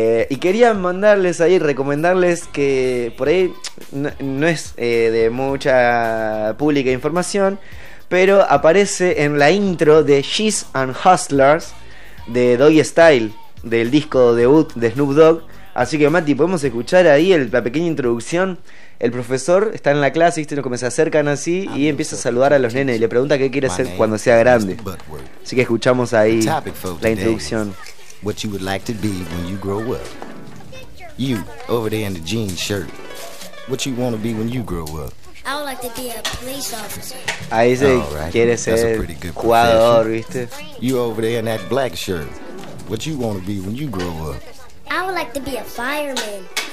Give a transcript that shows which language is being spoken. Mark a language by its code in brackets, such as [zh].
[es] Y quería mandarles ahí, recomendarles que por ahí no es de mucha pública información, pero aparece en la intro de She's and Hustlers de Doggy Style, del disco debut de Snoop Dogg. Así que Mati, podemos escuchar ahí la pequeña introducción. El profesor está en la clase, ¿viste? Nos comienza a acercan así y empieza a saludar a los nenes y le pregunta qué quiere hacer cuando sea grande. Así que escuchamos ahí la introducción. [en] What you would like to be when you grow up. You, over there in the jean shirt. What you want to be when you grow up. I would like to be a police officer. [es] Ahí se quiere ser jugador, ¿viste? [en] You over there in that black shirt. What you want to be when you grow up. I would like to be a fireman.